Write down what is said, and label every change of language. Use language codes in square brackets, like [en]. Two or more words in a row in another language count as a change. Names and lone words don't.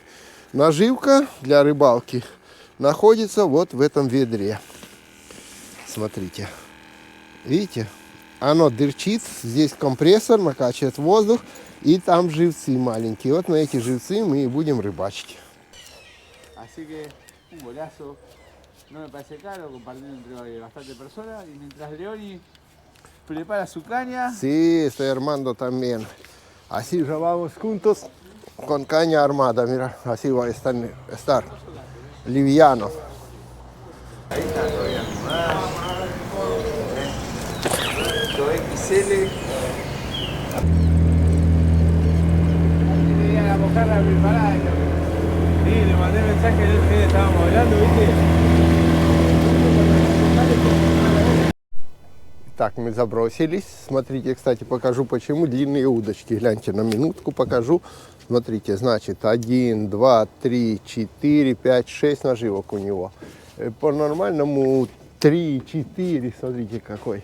[ru] Наживка для рыбалки находится вот в этом ведре. Смотрите. Видите, оно дырчит, здесь компрессор, накачивает воздух, и там живцы маленькие. Вот на эти живцы мы и будем рыбачить. [es] Así que un golazo, no me parece caro, compartiendo entre bastante personas. Y mientras Leoni prepara su caña. Sí, estoy armando también. Así ya vamos juntos con caña armada, mira, así va a estar liviano. Ahí está todavía animada. XL. Tenía la mojarra preparada. Sí, le mandé mensaje del que estábamos hablando, ¿viste? [ru] Так, мы забросились. Смотрите, кстати, покажу, почему длинные удочки. Гляньте, на минутку покажу. Смотрите, значит, 1, 2, 3, 4, 5, 6 наживок у него. По-нормальному 3, 4, смотрите какой.